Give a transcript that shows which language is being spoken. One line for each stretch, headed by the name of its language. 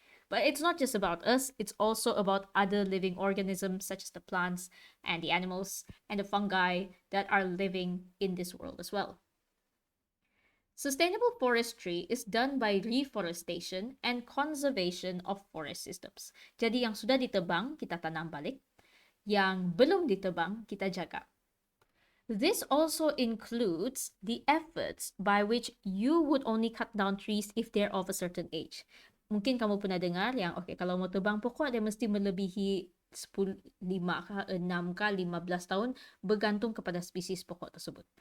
English: But it's not just about us, it's also about other living organisms such as the plants and the animals and the fungi that are living in this world as well. Sustainable forestry is done by reforestation and conservation of forest systems.
Malay: Jadi yang sudah ditebang, kita tanam balik. Yang belum ditebang, kita jaga.
English: This also includes the efforts by which you would only cut down trees if they're of a certain age.
Malay: Mungkin kamu pernah dengar yang, okay, kalau mau tebang pokok, dia mesti melebihi 5 ka, 6 ka, 15 tahun, bergantung kepada spesies pokok tersebut.